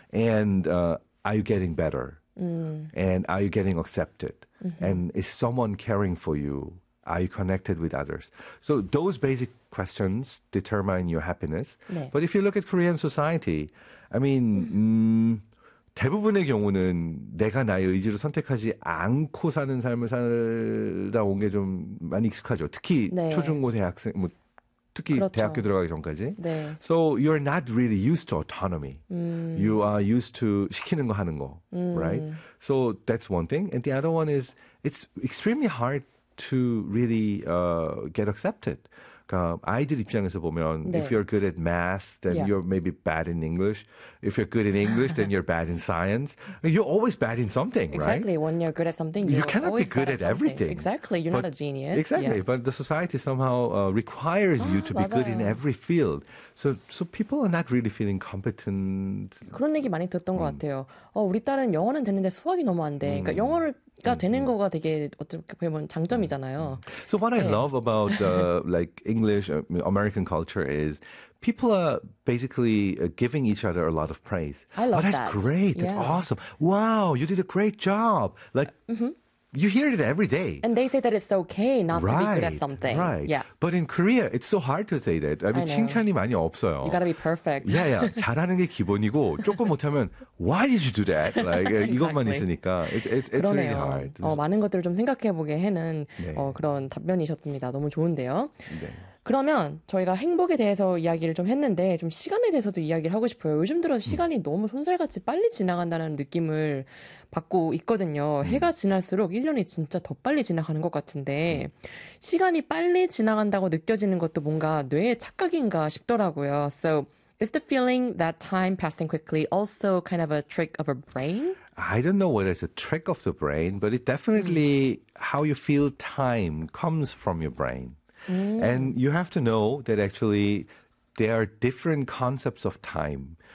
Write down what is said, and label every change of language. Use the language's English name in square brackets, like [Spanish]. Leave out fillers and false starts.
[English] And are you getting better? Mm. And are you getting accepted? Mm-hmm. And is someone caring for you? Are you connected with others? So those basic questions determine your happiness. [Korean] 네. [English] But if you look at Korean society, I mean, mm-hmm. [Korean] 대부분의 경우는 내가 나의 의지를 선택하지 않고 사는 삶을 살아온 게 좀 많이 익숙하죠. 특히 네. 초중고 대학생, 뭐 특히 그렇죠. 대학교 들어가기 전까지. 네. [English] So you are not really used to autonomy. You are used to [Korean] 시키는 거 하는 거, [English] right? So that's one thing. And the other one is it's extremely hard to really get accepted. [Korean] 그러니까 아이들 입장에서 보면 네. [English] if you're good at math, then yeah. you're maybe bad in English. If you're good in English, then you're bad in science. You're always bad in something, exactly. right? Exactly. When you're good at something, you cannot be good at everything. Exactly. You're not a genius. Exactly. Yeah. But the society somehow requires you to be [Korean] 맞아요. [English] good in every field. So people are not really feeling competent. [Korean] 그런 얘기 많이 듣던 것 같아요. 우리 딸은 영어는 되는데 수학이 너무 안 돼. 그러니까 영어를 되는 거가 되게 어떻게 보면 장점이잖아요. [English] So what 네. I love about like English, American culture is people are basically giving each other a lot of praise. I love oh, that's that. That's great. Yeah. That's awesome. Wow, you did a great job. Like you hear it every day. And they say that it's okay not right, to be good at something. Right. Yeah. But in Korea, it's so hard to say that. I mean, I [Korean] 칭찬이 많이 없어요. [English] You gotta be perfect. Yeah, yeah. [Korean] 잘하는 게 기본이고 조금 못하면 [English] Why did you do that? Like, exactly. [Korean] 이것만 있으니까 [English] it's really hard. [Korean] 많은 것들을 좀 생각해보게 하는 네. 그런 답변이셨습니다. 너무 좋은데요. 네. 그러면 저희가 행복에 대해서 이야기를 좀 했는데 좀 시간에 대해서도 이야기를 하고 싶어요. 요즘 들어 시간이 너무 손살같이 빨리 지나간다는 느낌을 받고 있거든요. 해가 지날수록 1년이 진짜 더 빨리 지나가는 것 같은데 시간이 빨리 지나간다고 느껴지는 것도 뭔가 뇌의 착각인가 싶더라고요. [English] So is the feeling that time passing quickly also kind of a trick of a brain? I don't know whether it's a trick of the brain, but it definitely how you feel time comes from your brain. And you have to know that actually there are different concepts of time.